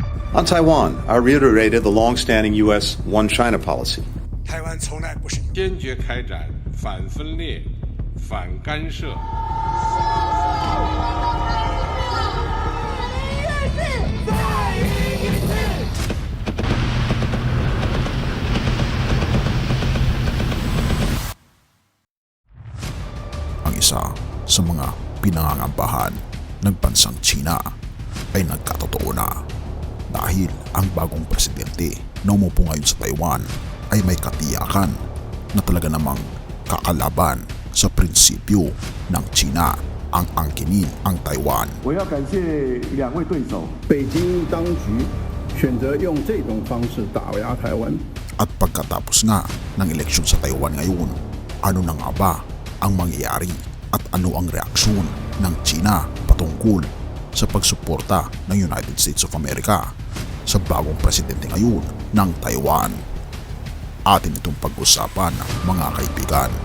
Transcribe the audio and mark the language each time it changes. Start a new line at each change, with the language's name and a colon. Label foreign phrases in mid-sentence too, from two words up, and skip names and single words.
English: On Taiwan, I reiterated the long-standing U.S. One China policy.
Chinese: 台湾从来不是坚决开展反分裂、反干涉。
Filipino: Ang isa sa mga pinangangambahan ng bansang China ay nagkatotoo na dahil ang bagong presidente na umupo ngayon sa Taiwan ay may katiyakan na talaga namang kakalaban sa prinsipyo ng China ang angkinin ang Taiwan.
Chinese: 我要感谢两位对手。北京当局选择用这种方式打压台湾。
Filipino: At pagkatapos nga ng eleksyon sa Taiwan ngayon, ano na nga ba ang mangyayari at ano ang reaksyon ng China patungkol sa pagsuporta ng United States of America sa bagong presidente ngayon ng Taiwan? Atin itong pag-usapan, mga kaibigan.